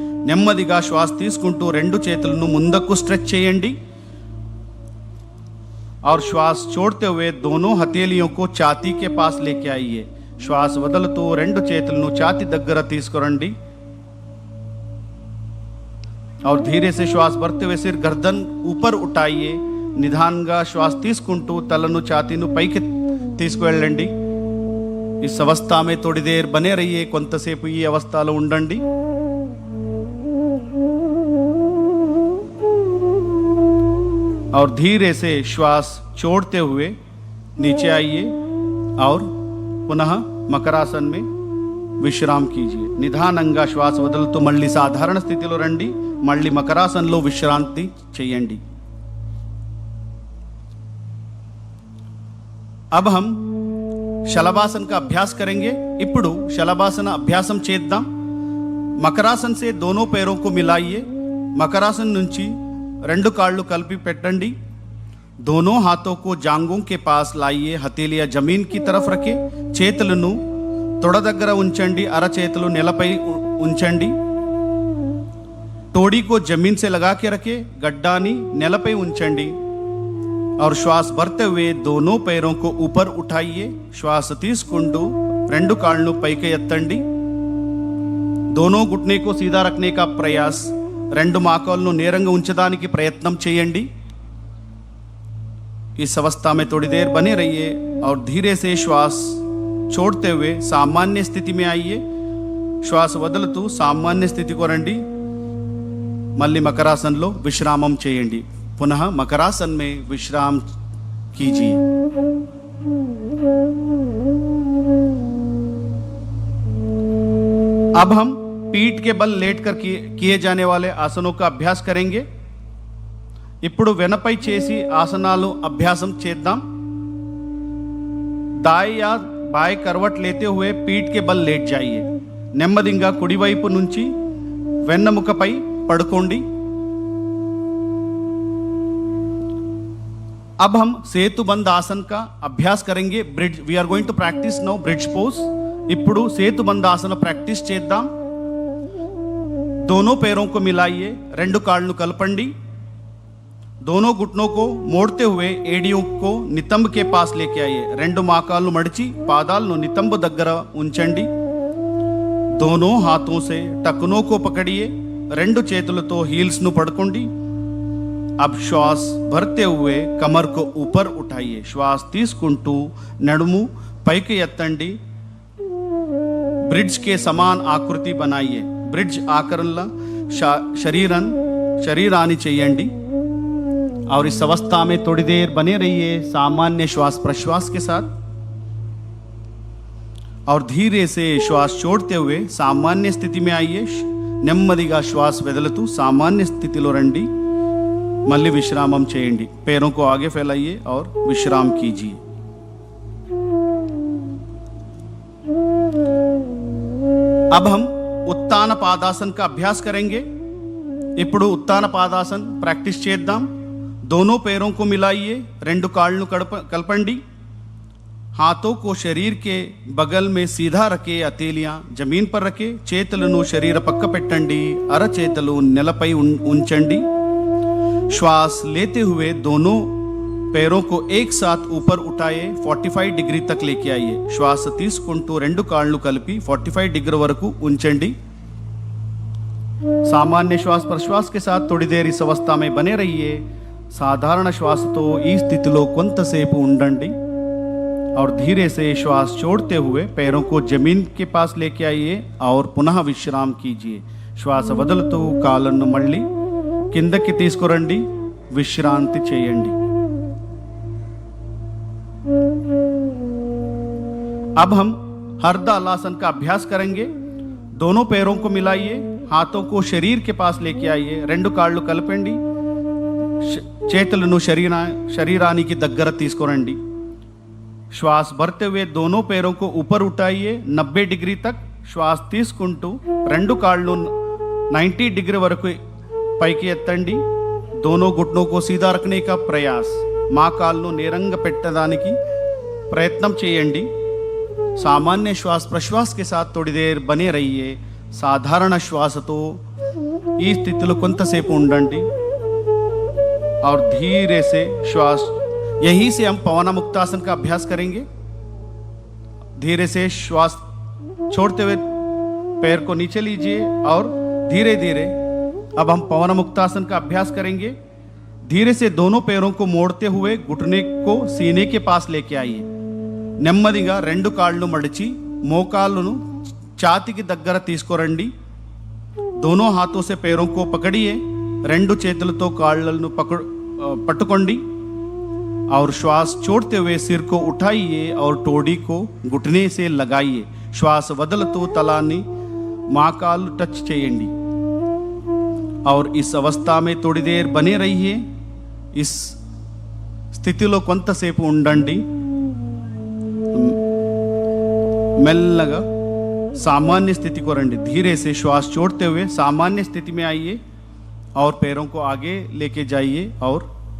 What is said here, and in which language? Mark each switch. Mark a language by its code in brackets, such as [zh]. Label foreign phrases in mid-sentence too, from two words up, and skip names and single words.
[te] నెమ్మదిగా శ్వాస తీసుకుంటూ రెండు చేతులను ముందుకు స్ట్రెచ్ చేయండి [hi] और श्वास छोड़ते हुए दोनों हथेलियों को छाती के पास लेके आइए। [te] श्वास వదులుతూ రెండు చేతులను ఛాతీ దగ్గర తీసుకురండి [hi] और धीरे से श्वास भरते हुए सिर गर्दन ऊपर उठाइए। [te] నిదానంగా శ్వాస తీసుకుంటూ తలను ఛాతీను పైకి తీసుకువెళ్ళండి। [hi] इस अवस्था में थोड़ी देर बने रहिए, [te] కొంతసేపు ఈ అవస్థలో ఉండండి। [hi] और धीरे से श्वास छोड़ते हुए नीचे आइए और पुनः मकरासन में विश्राम कीजिए। [te] నిదానంగా శ్వాస వదులుతూ మళ్ళీ సాధారణ స్థితిలో రండి। మళ్ళీ మకరాసనంలో విశ్రాంతి చేయండి। [hi] अब हम शलभासन का अभ्यास करेंगे। [te] ఇప్పుడు शलभासन అభ్యాసం చేద్దాం। [hi] मकरासन से दोनों पैरों को मिलाइए। [te] मकरासन నుంచి రెండు కాళ్ళు కలిపి పెట్టండి। [hi] दोनों हाथों को जांघों के पास लाइए। हथेलियां जमीन की तरफ रखे। [te] చేతులను తొడ దగ్గర ఉంచండి। అరచేతులు నేలపై ఉంచండి। [hi] तोड़ी को जमीन से लगा के रखे। [te] గడ్డాని నేలపై ఉంచండి [hi] और श्वास भरते हुए दोनों पैरों को ऊपर उठाइए। [te] श्वास తీసుకుంటూ రెండు కాళ్ళను పైకి ఎత్తండి। [hi] दोनों घुटने को सीधा रखने का प्रयास। [te] రెండు మోకాళ్ళను నేరంగా ఉంచడానికి ప్రయత్నం చేయండి। [hi] इस अवस्था में थोड़ी देर बने रहिए और धीरे से श्वास छोड़ते हुए सामान्य स्थिति में आइए। [te] श्वास వదులుతూ సామాన్య స్థితికి రండి। మళ్ళీ మకరాసనంలో విశ్రామం చేయండి। [hi] पुनः मकरासन में विश्राम कीजिए। अब हम पीठ के बल लेटकर किए जाने वाले आसनों का अभ्यास करेंगे। [te] ఇప్పుడు వెనపై చేసి ఆసనాలు అభ్యాసం చేద్దాం। [hi] दाएं या बाएं करवट लेते हुए पीठ के बल लेट जाइए। [te] నెమ్మదిగా కుడివైపు నుంచి వెన్నెముకపై పడుకోండి। [hi] अब हम సేతుబంధ ఆసన का अभ्यास करेंगे। [en] bridge we are going to practice now bridge pose. [te] ఇప్పుడు సేతుబంధ ఆసన ప్రాక్టీస్ చేద్దాం। [hi] दोनों पैरों को मिलाइए। [te] రెండు కాళ్ళను కలపండి। [hi] दोनों घुटनों को मोड़ते हुए एडियों को नितंब के पास लेके आइए। [te] రెండు మోకాళ్ళు మడిచి పాదాలను నితంబ దగ్గర ఉంచండి। [hi] दोनों हाथों से टखनों को पकड़िए। [te] రెండు చేతులతో హీల్స్ ను పట్టుకోండి। [hi] अब श्वास भरते हुए कमर को ऊपर उठाइए। [te] श्वास తీసుకుంటూ నడుము పైకి ఎత్తండి। [hi] ब्रिज के समान आकृति बनाइए। [te] బ్రిజ్ ఆకరణలా శరీరాన్ని చేయండి। [hi] और इस अवस्था में थोड़ी देर बने रहिए सामान्य श्वास प्रश्वास के साथ और धीरे से श्वास छोड़ते हुए सामान्य स्थिति में आइए। [te] నెమ్మదిగా श्वास వదులుతూ సామాన్య స్థితిలో రండి। మళ్ళీ విశ్రామం చేయండి। [hi] पैरों को आगे फैलाइए और विश्राम कीजिए। अब हम उत्तान पादासन का अभ्यास करेंगे। [te] ఇప్పుడు उत्तान पादासन प्रैक्टिस చేద్దాం। [hi] दोनों पैरों को मिलाइए। [te] రెండు కాళ్ళను కలపండి। [hi] हाथों को शरीर के बगल में सीधा रखे। हथेलियां जमीन पर रखे। [te] చేతులను శరీర పక్క పెట్టండి। అరచేతులు నేలపై ఉంచండి। [hi] श्वास लेते हुए दोनों पैरों को एक साथ ऊपर उठाए 45 डिग्री तक लेके आइए। [te] श्वास తీసుకుంటూ రెండు కాళ్ళు కలిపి 45 डिग्री వరకు ఉంచండి। [hi] सामान्य श्वास प्रश्वास के साथ थोड़ी देर इस अवस्था में बने रहिए। [te] సాధారణ శ్వాసతో ఈ స్థితిలో కొంతసేపు ఉండండి [hi] और धीरे से श्वास छोड़ते हुए पैरों को जमीन के पास लेके आइए और पुनः विश्राम कीजिए। [te] श्वास వదులుతూ కాళ్ళను మళ్ళీ కిందకి తీసుకురండి। విశ్రాంతి చేయండి। [hi] अब हम हरदालासन का अभ्यास करेंगे। दोनों पैरों को मिलाइए। हाथों को शरीर के पास लेके आइए। [te] రెండు కాళ్ళు కలపండి। చేతులను శరీరానికి దగ్గర తీసుకురండి। [hi] श्वास भरते हुए दोनों पैरों को ऊपर उठाइए 90 डिग्री तक। [te] श्वास తీసుకుంటూ రెండు కాళ్ళు 90 डिग्री వరకు పైకి ఎత్తండి। [hi] दोनों घुटनों को सीधा रखने का प्रयास। [te] మోకాళ్ళను నేరంగా పెట్టడానికి ప్రయత్నం చేయండి। [hi] सामान्य श्वास प्रश्वास के साथ थोड़ी देर बने रहिए। [te] సాధారణ శ్వాస తో ఈ స్థితిలో కొంతసేపు ఉండండి [hi] और धीरे से श्वास, यहीं से हम पवन मुक्तासन का अभ्यास करेंगे। धीरे से श्वास छोड़ते हुए पैर को नीचे लीजिए और धीरे धीरे अब हम पवन मुक्तासन का अभ्यास करेंगे। धीरे से दोनों पैरों को मोड़ते हुए घुटने को सीने के पास लेके आइए। [te] నెమ్మదిగా రెండు కాళ్ళు మడిచి మోకాళ్ళను ఛాతీకి దగ్గర తీసుకురండి। [hi] दोनों हाथों से पैरों को पकड़िए, [te] రెండు చేతులతో కాళ్ళను पట్టుకోండి [hi] और श्वास छोड़ते हुए सिर को उठाइए और टोडी को घुटने से लगाइए। [te] श्वास వదులుతూ తలాన్ని మోకాలు టచ్ చేయండి [hi] और इस अवस्था में थोड़ी देर बने रहिए। [te] इस స్థితిలో కొంతసేపు ఉండండి। మెల్లగా [hi] सामान्य स्थिति को [te] రండి। [hi] धीरे से श्वास छोड़ते हुए सामान्य स्थिति में आइए और पैरों को आगे लेके जाइए और